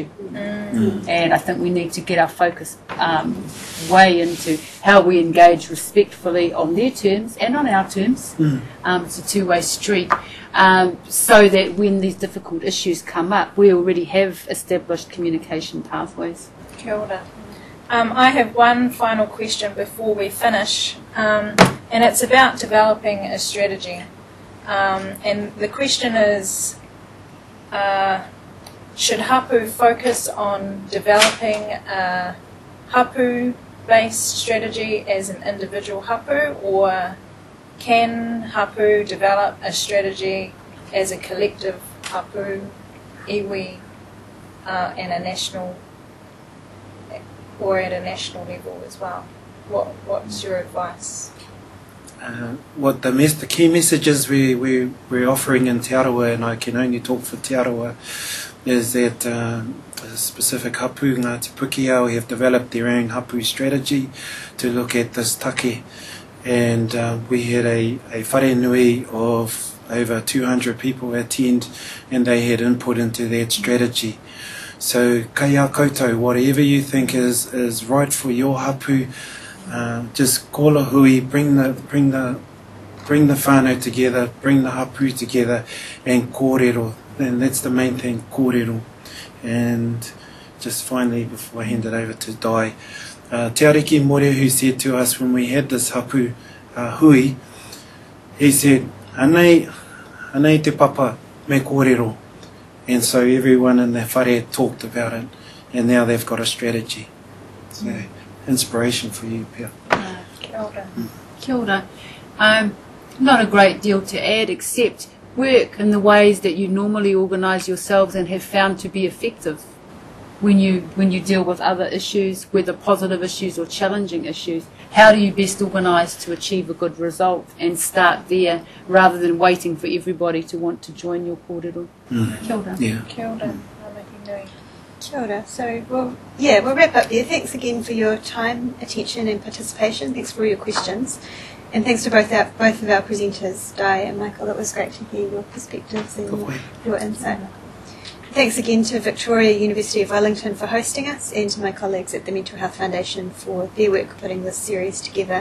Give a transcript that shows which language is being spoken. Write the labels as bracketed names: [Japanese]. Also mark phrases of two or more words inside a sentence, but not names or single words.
[English] And I think we need to get our focus way into how we engage respectfully on their terms and on our terms. It's a two-way street, so that when these difficult issues come up, we already have established communication pathways. [Māori] Kia ora. [English] I have one final question before we finish, and it's about developing a strategy. And the question is, should hapu focus on developing a hapu-based strategy as an individual hapu, or can hapu develop a strategy as a collective hapu, iwi, and a national, or at a national level as well? What's your advice? What the key messages we're offering in Te Arawa, and I can only talk for Te Arawa, is that a specific hapu, Ngāti Pukiao, have developed their own hapu strategy to look at this take. And we had a [Māori] whare nui [English] of over 200 people attend, and they had input into that strategy. So [Māori] kaya koutou, [English] whatever you think is right for your hapu, just [Māori] kola hui, [English] bring the whānau together, bring the hapu together, and kōrero. And that's the main thing, kōrero. And just finally, before I hand it over to Dai, Te Ariki Mōreo, who said to us when we had this hapu hui, he said, [Māori] anei te papa me kōrero. [English] And so everyone in the whare talked about it, and now they've got a strategy. So, inspiration for you, Pia. [Māori] Kia ora. Kia ora. [English] Not a great deal to add, except work in the ways that you normally organise yourselves and have found to be effective when you deal with other issues, whether positive issues or challenging issues. How do you best organise to achieve a good result, and start there rather than waiting for everybody to want to join your kōrero? [Māori] Kia ora. [English] Yeah. [Māori] Kia ora. Kia ora. [English] So, we'll wrap up there. Thanks again for your time, attention and participation. Thanks for all your questions. And thanks to both of our presenters, Di and Michael. It was great to hear your perspectives and your insight. Thanks again to Victoria University of Wellington for hosting us, and to my colleagues at the Mental Health Foundation for their work putting this series together.